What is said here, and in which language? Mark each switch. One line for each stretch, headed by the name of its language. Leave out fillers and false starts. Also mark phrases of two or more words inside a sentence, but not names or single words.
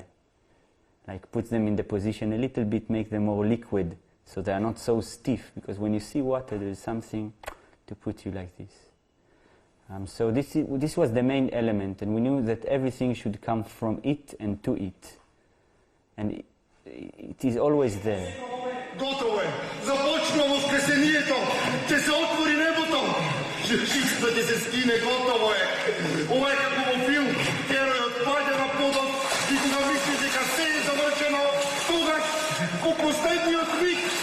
English: Like puts them in the position a little bit, make them more liquid, so they are not so stiff, because when you see water there is something to put you like this. So this was the main element, and we knew that everything should come from it and to it. And it is always there.
Bulgarian: Готово е! Започва възкресението! Ще се отвори небото! Всичката се скине, готово е!
Macedonian: Ова е како во филм, геројот паѓа на подот и кога мисли дека се е завршено, тогаш, во последниот миг,